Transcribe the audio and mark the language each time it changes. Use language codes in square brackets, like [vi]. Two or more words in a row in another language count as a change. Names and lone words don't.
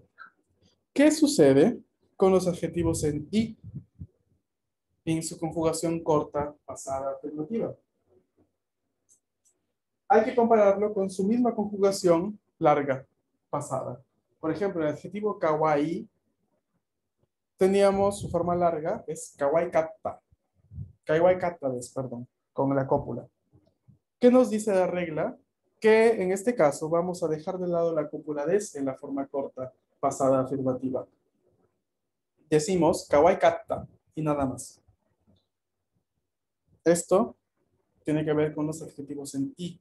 [es] ¿Qué sucede con los adjetivos en i en su conjugación corta, pasada, afirmativa? Hay que compararlo con su misma conjugación larga, pasada. Por ejemplo, el adjetivo kawaii teníamos su forma larga, es [ja] かわいかった. かわいかった, [es] perdón, con la cópula. ¿Qué nos dice la regla? Que en este caso vamos a dejar de lado la cópula des en la forma corta, pasada, afirmativa. Decimos [ja] かわいかった [es] y nada más. Esto tiene que ver con los adjetivos en i.